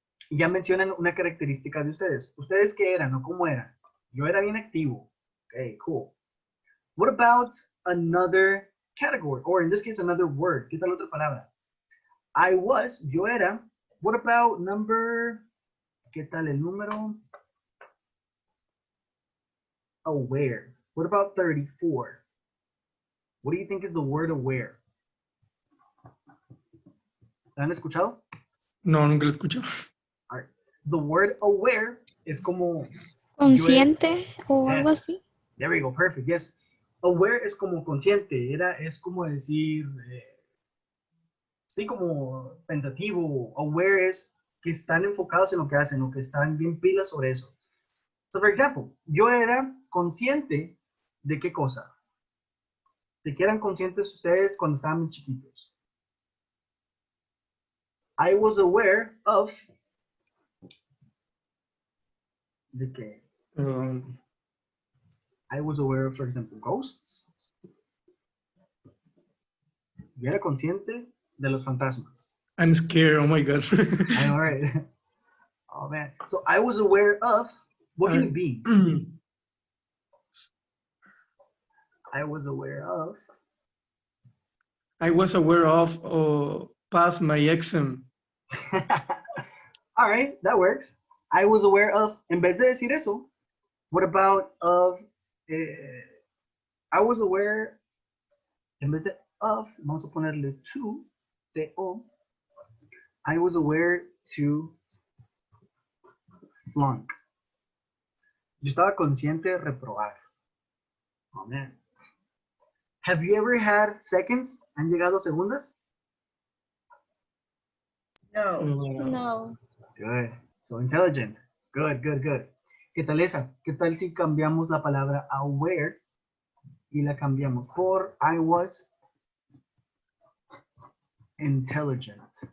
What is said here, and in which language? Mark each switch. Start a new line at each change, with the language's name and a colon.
Spanish: Y ya mencionan una característica de ustedes. ¿Ustedes qué eran o cómo eran? Yo era bien activo.
English: Okay, cool. What about another category? Or in this case, another word.
Spanish: ¿Qué tal otra palabra?
English: I was,
Spanish: yo era.
English: What about number?
Spanish: ¿Qué tal el número?
English: Aware. What about 34? What do you think is the word aware?
Spanish: ¿La han escuchado? No, nunca lo escucho.
English: All right. The word aware
Spanish: es como Consciente o algo
English: Yes.
Spanish: así.
English: There we go, perfect, yes.
Spanish: Aware es como consciente, es como decir, sí, como pensativo. Aware es que están enfocados en lo que hacen, o que están bien pilas sobre eso.
English: So, for example,
Spanish: yo era consciente de qué cosa. De que eran conscientes ustedes cuando estaban muy chiquitos.
English: I was aware of
Spanish: de que
English: I was aware of, for example, ghosts.
Spanish: Yo era consciente de los fantasmas.
English: I'm scared. Oh my god. I know, right? Oh man. So I was aware of, what can it be? I was aware of. I was aware of pass my exam. All right, that works. I was aware of,
Spanish: en vez de decir eso,
English: what about of, I was aware,
Spanish: en vez de
English: of,
Spanish: vamos a ponerle
English: to, T-O, I was aware to flunk.
Spanish: Yo estaba consciente de reprobar.
English: Oh man. Have you ever had seconds?
Spanish: ¿Han llegado segundas? No. No.
English: Good. So intelligent. Good, good, good.
Spanish: ¿Qué tal esa? ¿Qué tal si cambiamos la palabra aware y la cambiamos por
English: I was intelligent?